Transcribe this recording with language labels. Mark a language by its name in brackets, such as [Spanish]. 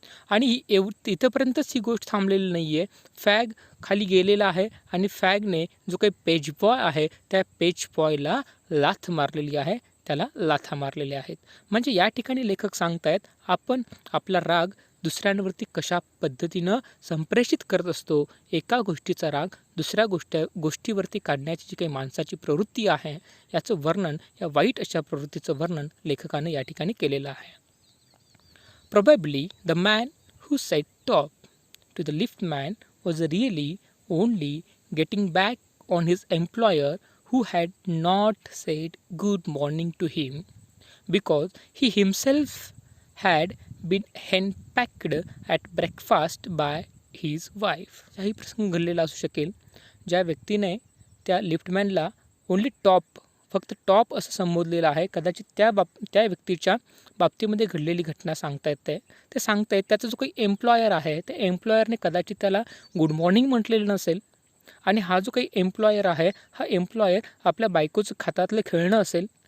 [Marathi] आणि इथंपर्यंतच ही गोष्ट थांबलेली नाही आहे. फॅग खाली गेलेला आहे आणि फॅगने जो काही पेजबॉय आहे त्या पेजबॉयला लाथ मारलेली आहे, त्याला लाथा मारलेल्या आहेत. म्हणजे या ठिकाणी लेखक सांगतायत आपण आपला राग दुसऱ्यांवरती कशा पद्धतीनं संप्रेषित करत असतो. एका गोष्टीचा राग दुसऱ्या गोष्टीवरती काढण्याची जी काही माणसाची प्रवृत्ती आहे, याचं वर्णन, या वाईट अशा प्रवृत्तीचं वर्णन लेखकानं या ठिकाणी केलेलं आहे. [English] Probably the man who said top to the liftman was really only getting back on his employer who had not said good morning to him because he himself had been henpecked at breakfast by his wife. [Marathi] हाही प्रसंग घडलेला असू शकेल, ज्या व्यक्तीने त्या लिफ्टमॅनला [English] only top, [Marathi] फक्त top असं संबोधलेलं आहे. कदाचित त्या व्यक्तीच्या बाबतीमध्ये घडलेली घटना सांगता येते. ते सांगतायत त्याचा जो काही एम्प्लॉयर आहे, त्या एम्प्लॉयरने कदाचित त्याला [English] good morning [Marathi] म्हटलेलं नसेल, आणि हा जो काही एम्प्लॉयर आहे, हा एम्प्लॉयर आपल्या बायकोचं खातातलं खेळणं असेल.